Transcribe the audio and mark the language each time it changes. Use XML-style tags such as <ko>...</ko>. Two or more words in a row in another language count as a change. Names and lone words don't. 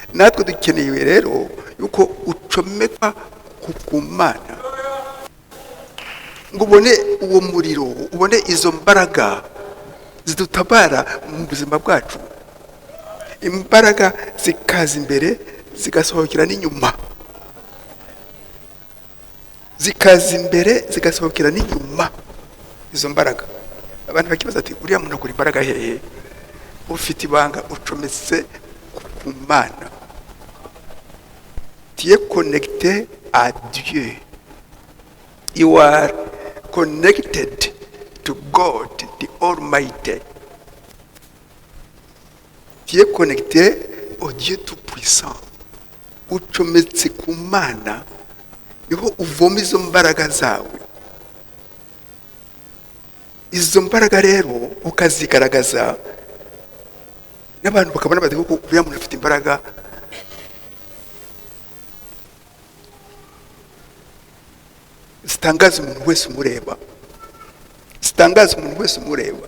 <rw>natwe dukeneye rero yuko ucomekwa ku Mana ngo ubone uwo muriro, ubone izo mbaraga zidutabara mu buzima bwacu, imbaraga zikaza imbere zigasohokera n'inyuma, zikaza imbere zigasohokera n'inyuma. Izo mbaraga abantu bakibaza ati uriya muntu akora imbaraga hehe? Ufite ibanga, ucometse ku Mana,</rw> <fr>tu es connecté à Dieu,</fr> <en>you are connected to God the Almighty,</en> <fr>tu es connecté au Dieu tout-puissant.</fr> <rw>Ucometse ku Mana niho uvoma izo mbaraga zawe. Izo mbaraga rero ukazigaragaza n'abantu bakabona bati ko uriya muntu afite imbaraga. Zitangaza umuntu wese umureba, zitangaza umuntu wese umureba.</rw>